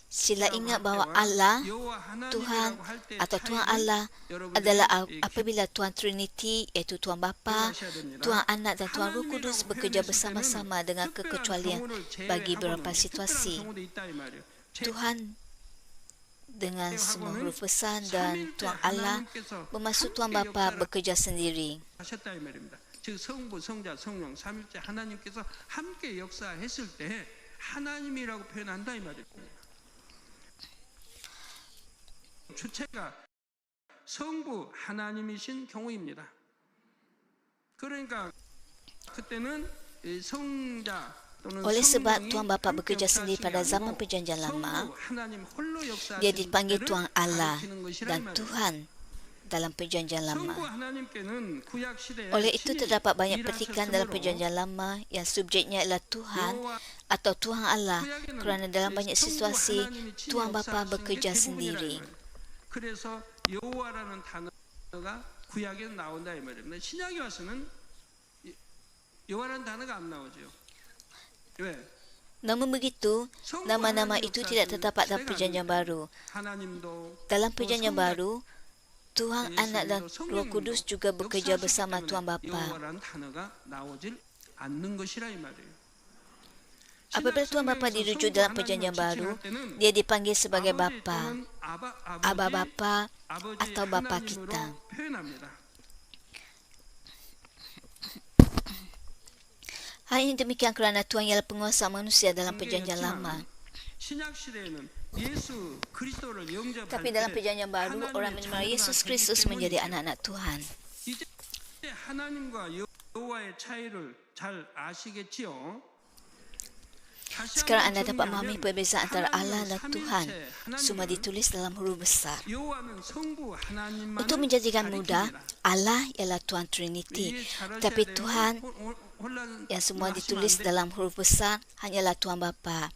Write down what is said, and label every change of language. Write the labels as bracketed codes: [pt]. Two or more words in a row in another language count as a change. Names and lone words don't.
[ms] Sila ingat bahawa Allah, Tuhan atau Tuhan Allah adalah apabila Tuhan Trinity iaitu Tuhan Bapa, Tuhan Anak dan Tuhan Roh Kudus bekerja bersama-sama dengan kekecualian bagi beberapa situasi. Tuhan dengan semua huruf besar dan Tuhan Allah bermaksud Tuhan Bapa bekerja sendiri. [ko] 하셨다 이 말입니다. 즉 성부, 성자, 성령 삼일째 하나님께서 함께 역사했을 때 하나님이라고 표현한다 이 말입니다. 주체가 성부 하나님이신 경우입니다. 그러니까 그때는 성자 또는 [ms] Oleh sebab [ko] 성령이 [ms] Tuhan Bapa [ko] 함께 [ms] bekerja sendiri pada [ko] 역사하시냐고 [ms] zaman perjanjian lama, [ko] 성부 하나님 홀로 역사하시는 [ms] dia dipanggil [ko] 때를 [ms] Tuhan Allah [ko] 가리키는 것이라 이 [ms] dan [ko] 말이에요. [ms] Tuhan dalam perjanjian lama. [ko] 성부 하나님께는 구약 시대에 [ms] Oleh itu [ko] 신이 [ms] terdapat banyak [ko] 일하셨으므로 [ms] petikan dalam perjanjian lama yang subjeknya adalah Tuhan atau Tuhan Allah, kerana dalam banyak situasi Tuhan Bapa bekerja sendiri. [ko] 그래서 여호와라는 단어가 구약에 나온다 이 말입니다. 신약에 와서는 여호와라는 단어가 안 나오죠. 왜? [ms] Namun begitu, nama-nama itu tidak terdapat dalam perjanjian baru. [ko] 하나님도 [ms] Dalam perjanjian baru, Tuhan Anak dan Roh Kudus juga bekerja bersama Tuhan Bapa. [ko] 여호와라는 단어가 나오질 않는 것이라 이 말이에요. [ms] Apabila Tuhan Bapa dirujuk dalam perjanjian baru, dia dipanggil sebagai Bapa, Aba Bapa atau Bapa kita. Hal ini demikian kerana Tuhan ialah penguasa manusia dalam perjanjian lama. Tapi dalam perjanjian baru, orang menerima Yesus Kristus menjadi anak-anak Tuhan. [ko] 하나님과 여호와의 차이를 잘 아시겠지요? [ms] Sekarang anda dapat memahami perbezaan antara Allah dan Tuhan. Semua ditulis dalam huruf besar. Untuk menjadikan mudah, Allah ialah Tuhan Trinity. Tapi Tuhan yang semua ditulis dalam huruf besar hanyalah Tuhan Bapa.